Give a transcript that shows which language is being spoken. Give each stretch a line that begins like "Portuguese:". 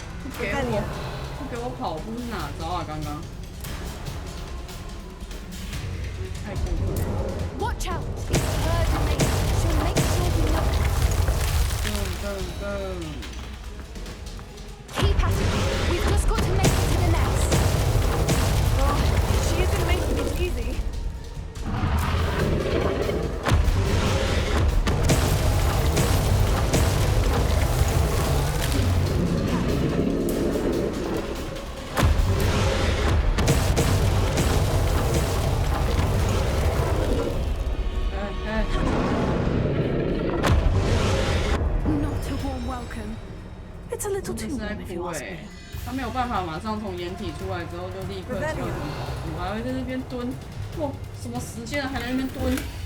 Chinese: 不给我跑步是哪招啊？刚刚太过分了。
English: Watch out! It's her domain, so make sure we know. Go. Keep at it. We've just got to make it to the nest. Oh, she isn't making it easy. It's a little too warm, if you ask me.
Chinese: 他没有办法马上从掩体出来之后就立刻叫人跑步，还会在那边蹲。哇，什么时间了还在那边蹲？